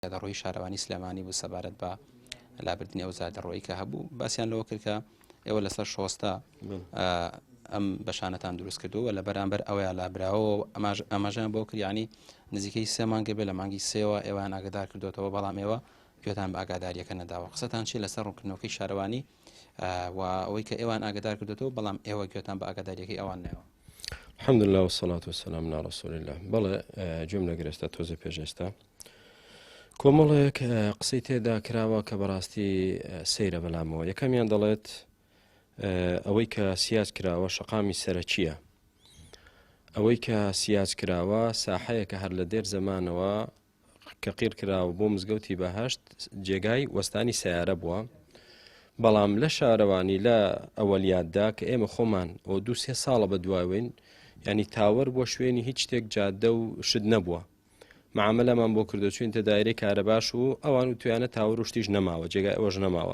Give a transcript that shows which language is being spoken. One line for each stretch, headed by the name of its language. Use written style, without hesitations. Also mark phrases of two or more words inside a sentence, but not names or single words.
Central Kurdish: دەڕۆی شارەوانی سلێمانی بوو سەبارەت بە لابردنی ئەو زادەڕۆیی کە هەبوو باسییان لەوە کرد کە ئێوە لەسەر شۆستە ئەم بەشانەتان دروست کردووە لە بەرامبەر ئەوەیە لابراوە ئەماژیان بۆ کریانی نزیکەی 3 مانگە بێ لە مانگی 3ەوە ئێوەیان ئاگادار کردوێتەوە بەڵام ئێوە گوێتان بە ئاگاداریەکە نەداوە قسەتان چی لەسەر ڕوونکردنەوەی شارەوانی و ئەوەی کە ئێوان ئاگادار کردوێتەوە بەڵام ئێوە گوێتان بە ئاگاداریەکەی ئەوان نەوە.
Arabic: الحمد لله والصلاة والسلام على رسول الله.
Central Kurdish: بەڵێ جملە گرێستا تۆزە پێشێستا کۆمەڵێک قسەی تێدا کراوە کە بەڕاستی سەیرە بەلامەوە. یەکەمیان دەڵێت ئەوەی کە سیاج کراوە شەقامی سەرەکیە، ئەوەی کە سیاج کراوە ساحەیەکە هەر لە دێر زەمانەوە کە قیر کراوە بۆ مزگەوتی بەهەشت جێگای وەستانی سیارە بووە، بەڵام لە شارەوانی لە ئەوەلیاتدا کە ئێمە خۆمان ئەو 2-3 ساڵە بە دوایوین ینی تاوەر بۆ شوێنی هیچ شتێک جادە و شت نەبووە، معاملەمان بۆ کردو چوینتە دایرەی کارەباش و ئەوان و توانە تاوەر و شتیش نەماوە، جێگای ئەوەش نەماوە.